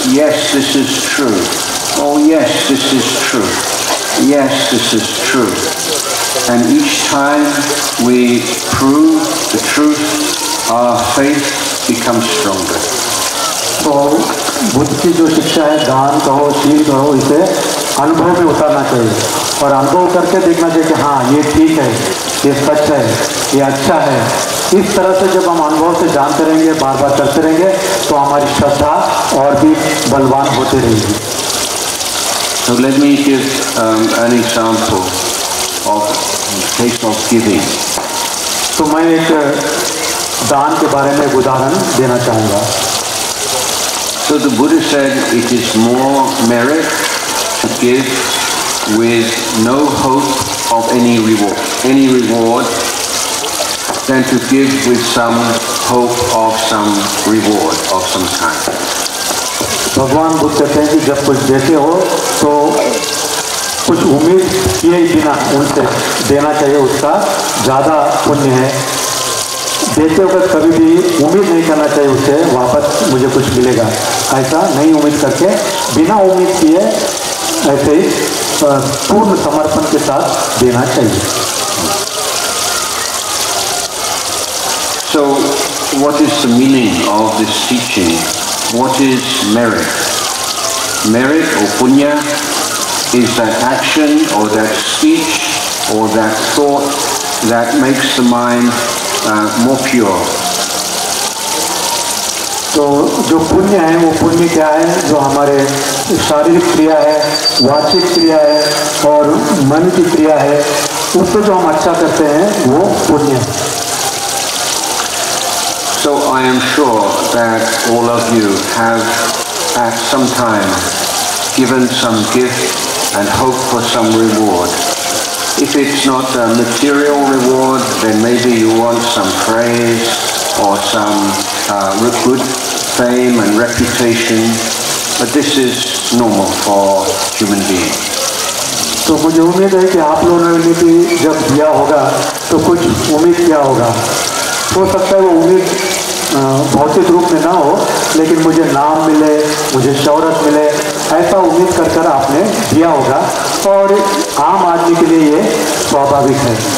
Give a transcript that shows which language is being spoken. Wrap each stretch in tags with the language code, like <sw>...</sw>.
<en>Yes, this is true. Oh yes, this is true. Yes, this is true. And each time we prove the truth, our faith becomes stronger.</en> <hi>तो बुद्ध की जो शिक्षा है, दान कहो, शील कहो, इसे अनुभव में उतारना चाहिए और अनुभव करके देखना चाहिए कि हाँ ये ठीक है, ये सच है, ये अच्छा है, इस तरह से जब हम अनुभव से जानते रहेंगे, बार बार करते रहेंगे, तो हमारी श्रद्धा और भी बलवान होती रहेगी।</hi> <en>So let me give an example of case of giving.</en> <hi>तो मैं एक दान के बारे में एक उदाहरण देना चाहूँगा।</hi> <en>So the Buddha said it is more merit to give with no hope of any reward than to give with some hope of some reward of some kind.</en> <hi>भगवान बुद्ध कहते हैं कि जब कुछ देते हो तो कुछ उम्मीद किए बिना उनसे देना चाहिए, उसका ज़्यादा पुण्य है। देते वक्त कभी भी उम्मीद नहीं करना चाहिए उससे वापस मुझे कुछ मिलेगा, ऐसा नहीं उम्मीद करके बिना उम्मीद किए ऐसे ही पूर्ण समर्पण के साथ देना चाहिए।</hi> <en>So what is the meaning of this teaching? What is merit? Merit or punya is that action or that speech or that thought that makes the mind more pure.</en> <hi>तो जो पुण्य है वो पुण्य क्या है? जो हमारे शारीरिक क्रिया है, वाचिक क्रिया है और मन की क्रिया है, उसको जो हम अच्छा करते हैं वो पुण्य है।</hi> <en>So I am sure that all of you have at some time given some gift and hope for some reward. If it's not a material reward, then maybe you want some praise or some good fame and reputation, but this is normal for human beings.</en> <hi>तो मुझे उम्मीद है कि आप लोगों ने भी जब दिया होगा तो कुछ उम्मीद किया होगा। हो सकता है वो उम्मीद भौतिक रूप में ना हो, लेकिन मुझे नाम मिले, मुझे शौहरत मिले, ऐसा उम्मीद कर कर आपने दिया होगा और आम आदमी के लिए ये स्वाभाविक है।</hi>